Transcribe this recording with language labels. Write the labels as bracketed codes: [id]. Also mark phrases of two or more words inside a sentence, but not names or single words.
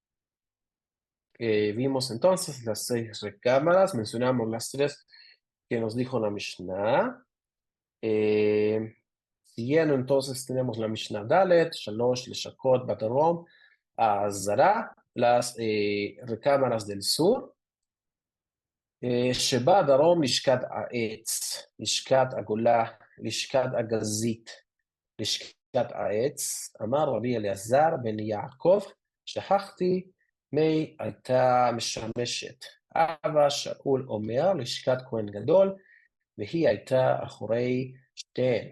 [es] Vimos entonces las 6 recámaras, mencionamos las 3 que nos dijo la Mishnah. Siguiendo entonces tenemos la [he] משנה דלת, שלוש, לשכות, בדרום, [es] Azara, las recámaras del sur. [he] שבה דרום לשכת העץ, לשכת הגולה, לשכת הגזית, לשכת העץ, אמר רבי אליעזר בן יעקב, שכחתי מי הייתה משמשת. אבא שאול אומר לשכת כהן גדול, והיא הייתה אחורי שתיהן.